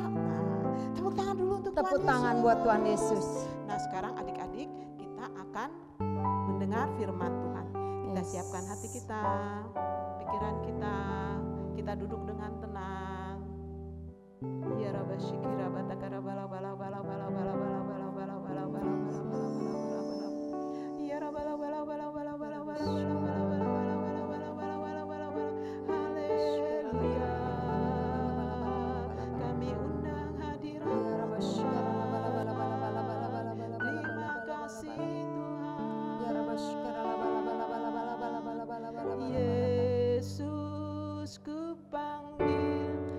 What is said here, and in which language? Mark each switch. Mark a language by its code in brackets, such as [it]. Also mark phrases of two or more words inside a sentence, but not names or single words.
[id] Nah, tepuk tangan dulu untuk Tepuk Tuhan tangan Yesus. buat Tuhan Yesus. Nah, sekarang adik-adik kita akan mendengar firman Tuhan. Kita Yes. siapkan hati kita, pikiran kita duduk dengan tenang. Ya Rabba syikira batakara bala bala bala bala bala bala bala bala bala bala bala bala bala bala. Ya Rabba bala bala bala bala bala bala bala bala bala bala bala bala bala bala bala. Haleluya. Kami undang hadirat Terima kasih Tuhan. Yesus ku panggil,